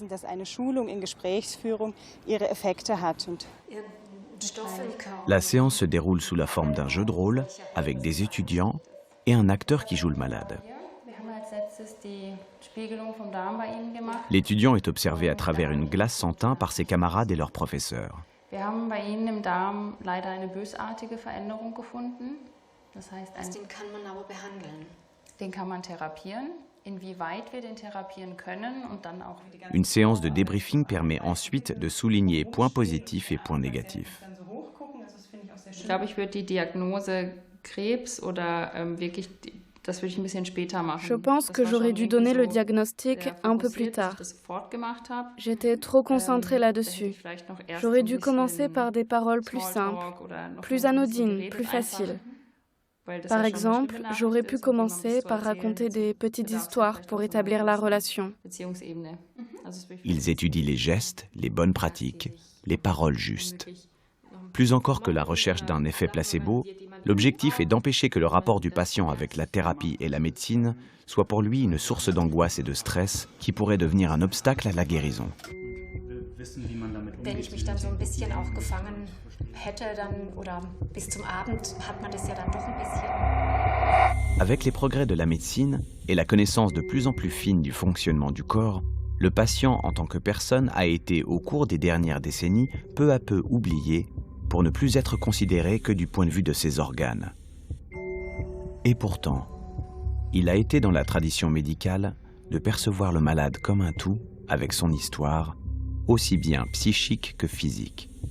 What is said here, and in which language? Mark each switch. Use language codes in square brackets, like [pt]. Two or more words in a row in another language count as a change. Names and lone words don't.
[fr] La séance se déroule sous la forme d'un jeu de rôle avec des étudiants et un acteur qui joue le malade. L'étudiant est observé à travers une glace sans teint par ses camarades et leurs professeurs. [de] Den kann man aber behandeln. Den kann man therapieren. Inwieweit wir den therapieren können und dann auch. [fr] Une séance de débriefing permet ensuite de souligner points positifs et points négatifs. [de] Ich glaube, ich würde die Diagnose Krebs oder wirklich, das würde ich ein bisschen später machen. [fr] Je pense que j'aurais dû donner le diagnostic un peu plus tard. J'étais trop concentrée là-dessus. J'aurais dû commencer par des paroles plus simples, plus anodines, plus faciles. Par exemple, j'aurais pu commencer par raconter des petites histoires pour établir la relation. Ils étudient les gestes, les bonnes pratiques, les paroles justes. Plus encore que la recherche d'un effet placebo, l'objectif est d'empêcher que le rapport du patient avec la thérapie et la médecine soit pour lui une source d'angoisse et de stress qui pourrait devenir un obstacle à la guérison. [de] Wenn ich mich dann so ein bisschen auch gefangen hätte, dann, oder bis zum Abend hat man das ja dann doch ein bisschen. [fr] Avec les progrès de la médecine et la connaissance de plus en plus fine du fonctionnement du corps, le patient en tant que personne a été, au cours des dernières décennies, peu à peu oublié pour ne plus être considéré que du point de vue de ses organes. Et pourtant, il a été dans la tradition médicale de percevoir le malade comme un tout avec son histoire, aussi bien psychique que physique.